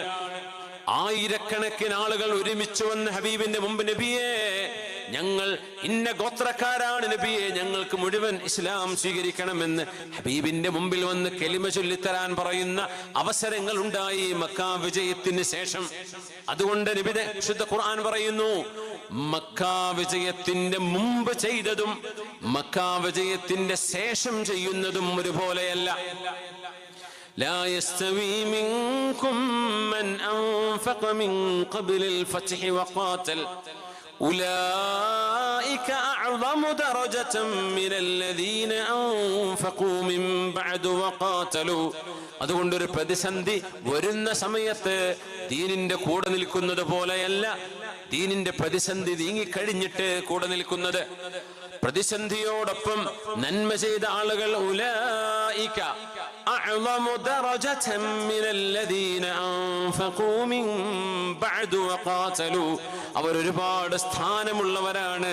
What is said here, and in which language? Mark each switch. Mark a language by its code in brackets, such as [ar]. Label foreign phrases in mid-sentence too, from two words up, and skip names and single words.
[ml] ആയിരക്കണക്കിന് ആളുകൾ ഒരുമിച്ച് വന്ന് ഹബീബിന്റെ മുമ്പ് നബിയെ ഞങ്ങൾ ഇന്ന ഗോത്രക്കാരാണ് നബിയെ, ഞങ്ങൾക്ക് മുഴുവൻ ഇസ്ലാം സ്വീകരിക്കണമെന്ന് ഹബീബിന്റെ മുമ്പിൽ വന്ന് കലിമ ചൊല്ലിത്തരാൻ പറയുന്ന അവസരങ്ങൾ ഉണ്ടായി മക്ക വിജയത്തിന് ശേഷം. അതുകൊണ്ട് നബിയുടെ വിശുദ്ധ ഖുർആൻ പറയുന്നു മക്ക വിജയത്തിന്റെ മുമ്പ് ചെയ്തതും മക്ക വിജയത്തിന്റെ ശേഷം ചെയ്യുന്നതും ഒരുപോലെയല്ല. [ar] لا يستوي منكم من أنفق من قبل الفتح وقاتل أولئك أعظم درجة من الذين أنفقوا من بعد وقاتلوا. [ml] അതുകൊണ്ടൊരു പ്രതിസന്ധി വരുന്ന സമയത്ത് ദീനിന്റെ കൂടെ നിൽക്കുന്നത് പോലെയല്ല ദീനിന്റെ പ്രതിസന്ധി നീങ്ങിക്കഴിഞ്ഞിട്ട് കൂടെ നിൽക്കുന്നത്. പ്രതിസന്ധിയോടൊപ്പം നന്മ ചെയ്ത ആളുകൾ [ar] أولئك أعظم درجة من الذين أنفقوا من بعد وقاتلوا, [ml] അവർ ഒരുപാട് സ്ഥാനമുള്ളവരാണ്.